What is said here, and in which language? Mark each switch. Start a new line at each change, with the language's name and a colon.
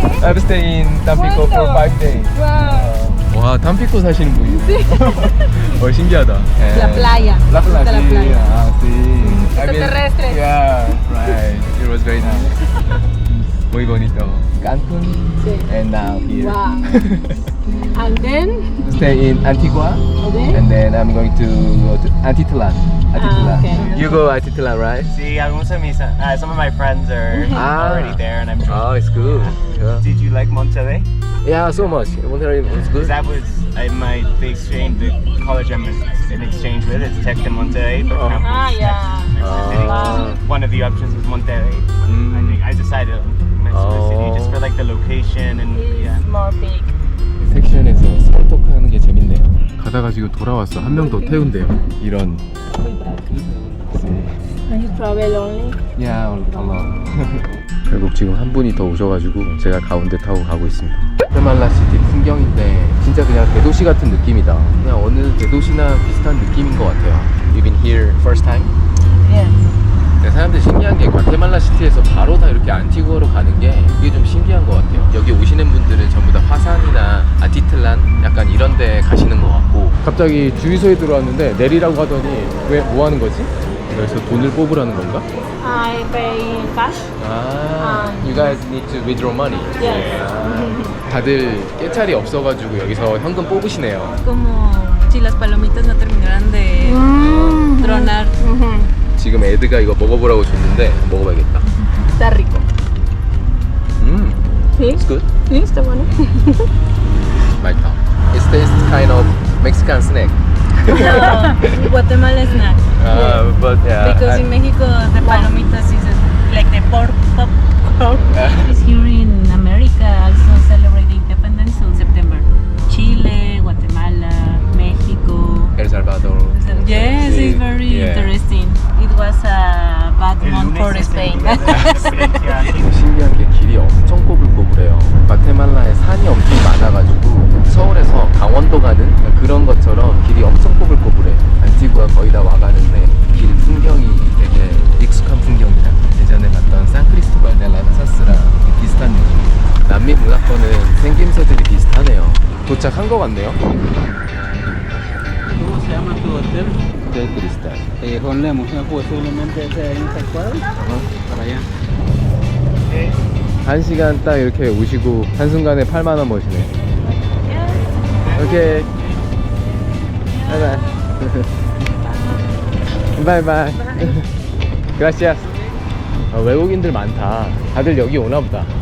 English: I've stayed in Tampico for 5 days. Wow.
Korean: 와, tampico 사시는 분이. 신기하다.
Spanish: La playa. La Me gusta playa. la playa. Ah, sí. Extraterrestres.
English: Yeah, right. It was very nice.
Spanish: Muy bonito.
English: Cancun.
Spanish: Sí.
English: And now here. Wow. And then, Stay in Antigua. okay. And then I'm going to go to Antitlan. okay. You go Antitlan, right? See, some of my friends are already there, and I'm trying. Oh, it's good. Yeah, Did you like Monterrey? yeah, so much. Monterrey was good. That was the college I'm in exchange with. It's Tec de Monterrey, but campus Ah, yeah. Mexico City. One of the options was Monterrey. I think I decided on Mexico City just for like the location and yeah. It's more big.
Korean: 섹션에서 스몰토크하는 게 재밌네요. 가다가 지금 돌아왔어. 한 명 더 태운대요. 이런.
English: And you travel only? Yeah, alone.
Korean: 결국 지금 한 분이 더 오셔가지고 제가 가운데 타고 가고 있습니다. 과테말라시티 풍경인데 진짜 그냥 대도시 같은 느낌이다. 그냥 어느 대도시나 비슷한 느낌인 것 같아요.
English: You've been here first time? Yes.
Korean: 근데 사람들이 신기한 게 과테말라시티에서 바로 다 이렇게 안티구아로 가는 게 이게 좀 신기한 것 같아요. 여기 오시는 분들은 전부 다 화산이나 아티틀란 약간 이런 데 가시는 것 같고 갑자기 주유소에 들어왔는데 내리라고 하더니 왜 뭐 하는 거지? 그래서 돈을 뽑으라는 건가?
English: I pay in cash. You guys need to withdraw money. Yes.
Korean: 다들 깨찰이 없어가지고 여기서 현금 뽑으시네요.
Spanish: Como si las palomitas no terminaran de tronar.
Korean: 지금 에드가 이거 먹어보라고 줬는데 먹어봐야겠다.
Spanish: Está rico. ¿Sí?
English: It's good.
Spanish: Sí, está bueno.
Korean: 맛있다.
English: It tastes kind of Mexican snack. No, Guatemala snack. But yeah. Because in Mexico the palomitas is like the pork popcorn. Here in America also celebrate independence on September. Chile, Guatemala, Mexico. El Salvador. Yes, it's very interesting. It was a bad month for Spain.
Korean: 신기한 게 길이 엄청 꼬불꼬불해요. 과테말라에 산이 엄청 많아가지고 서울에서 강원도 가는 그런 것처럼 길이 엄청 꼬불꼬불해. 안티구아 거의 다 와가는데 길 풍경이 되게 익숙한 풍경이라 예전에 갔던 산크리스토발 데 라사스랑 비슷한 느낌. 남미 문화권은 생김새들이 비슷하네요. 도착한 것 같네요.
Spanish: ¿Cómo se llama tu hotel?
Korean: 호텔 크리스탈.
Spanish: Honlemos, posiblemente sea en esta cuadra. Para allá.
Korean: 1시간 딱 이렇게 오시고 한순간에 8만 원 버시네. 오케이. 바이바이. 바이바이. 그라시아스. 외국인들 많다. 다들 여기 오나 보다.